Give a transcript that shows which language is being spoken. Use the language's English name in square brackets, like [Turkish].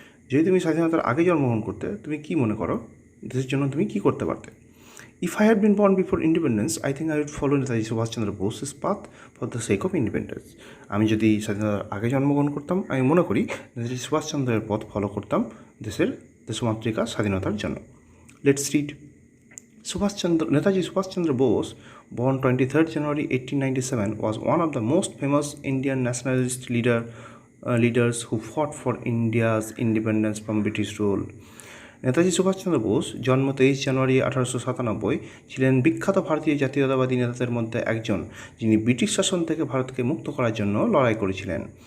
[Bangla] যদি তুমি স্বাধীনতার আগে জন্মগ্রহণ করতে, তুমি কী মনে করো দেশের জন্য তুমি কী করতে পারতে? [English] If I had been born before independence, I think I would follow Netaji Subhash Chandra বোসের path for the sake of independence. [Bangla] আমি যদি স্বাধীনতার আগে জন্মগ্রহণ করতাম, আমি মনে করি নেতাজি সুভাষচন্দ্রের পথ ফলো করতাম দেশমাতৃকা স্বাধীনতার জন্য। [English] Let's read. Netaji Subhash Chandra Bose, born 23rd January 1897, was one of the most famous Indian nationalist leaders who fought for India's independence from British rule. [Bangla] Netaji Subhash Chandra Bose, জন্ম 23 জানুয়ারি 1897, ছিলেন বিখ্যাত ভারতীয় জাতীয়তাবাদী নেতাদের মধ্যে একজন, যিনি ব্রিটিশ শাসন থেকে ভারতকে মুক্ত করার জন্য লড়াই করেছিলেন।